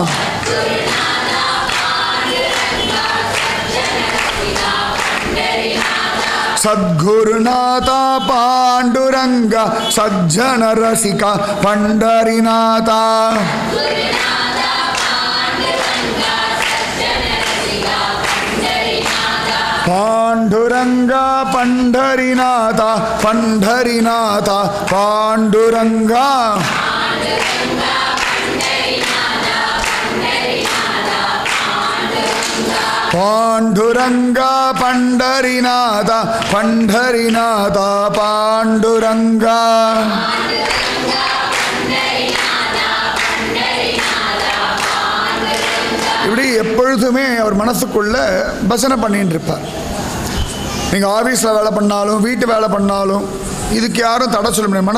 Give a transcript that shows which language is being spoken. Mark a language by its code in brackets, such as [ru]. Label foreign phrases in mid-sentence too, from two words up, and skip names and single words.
[mr] सद्गुरुनाथा पांडुरंगा सज्जन रसिका पंढरीनाथा, पांडुरंगा पंढरीनाथा पंढरीनाथा पांडुरंगा. पांडुरंगा पंढरीनाथा पंढरीनाथा पांडुरंगा. [ta] இப்படி எப்பொழுதுமே அவர் மனசுக்குள்ள பஜனை பண்ணிட்டு இருப்பார். நீங்கள் ஆஃபீஸில் வேலை பண்ணாலும் வீட்டு வேலை பண்ணாலும் இதுக்கு யாரும் தடை சொல்ல முடியாது.